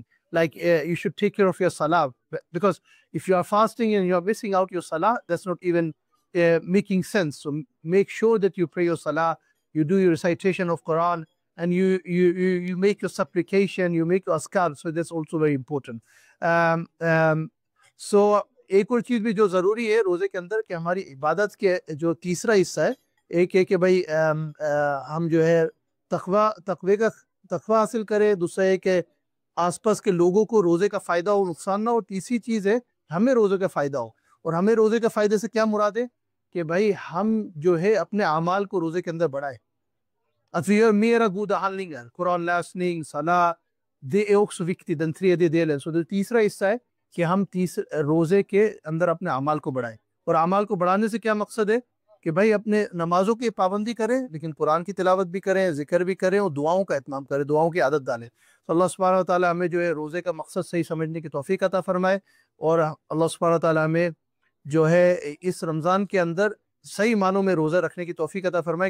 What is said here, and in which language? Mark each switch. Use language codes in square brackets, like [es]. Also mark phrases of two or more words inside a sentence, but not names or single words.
[en] Like you should take care of your salah, because if you are fasting and you're missing out your salah, that's not even making sense. So make sure that you pray your salah, you do your recitation of Quran, and you make your supplication, you make your askar. So that's also very important. [ur] سو ایک اور چیز بھی جو ضروری ہے روزے کے اندر کہ ہماری عبادت کے جو تیسرا حصہ ہے، ایک ہے کہ بھائی ہم جو ہے تقوی حاصل کریں. دوسرا ہے کہ آس پاس کے لوگوں کو روزے کا فائدہ ہو، نقصان نہ ہو. تیسری چیز ہے ہمیں روزے کا فائدہ ہو. اور ہمیں روزے کے فائدے سے کیا مراد ہے کہ بھائی ہم جو ہے اپنے اعمال کو روزے کے اندر بڑھائیں. [sv] At vi gör mera goda handlingar, koranläsning, salah, det är också viktigt, den tredje delen. Så det [ur] تیسرا حصہ ہے کہ ہم روزے کے اندر اپنے اعمال کو بڑھائیں. اور اعمال کو بڑھانے سے کیا مقصد ہے کہ بھائی اپنے نمازوں کی پابندی کریں، لیکن قرآن کی تلاوت بھی کریں، ذکر بھی کریں، اور دعاؤں کا اہتمام کریں، دعاؤں کی عادت ڈالیں. تو اللہ سبحانہ وتعالی ہمیں جو ہے روزے کا مقصد صحیح سمجھنے کی توفیق عطا فرمائے، اور اللہ سبحانہ وتعالی ہمیں جو ہے اس رمضان کے اندر صحیح معنوں میں روزہ رکھنے کی توفیق عطا فرمائے.